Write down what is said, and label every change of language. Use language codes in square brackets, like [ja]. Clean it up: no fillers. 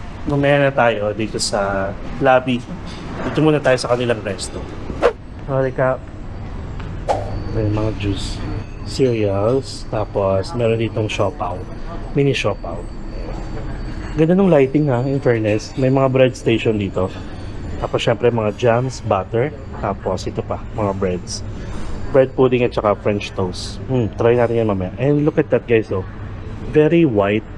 [tl] Mamaya na tayo dito sa lobby. Dito muna tayo sa kanilang resto. Recap. May mga juice, cereals, tapos meron ditong siopaw, mini siopaw. Ganda ng lighting in fairness. May mga bread station dito. Tapos syempre mga jams, butter, tapos ito pa, mga breads. [en] Bread pudding at saka French toast. Try [tl] natin yan mamaya. [en] And look at that guys, very white.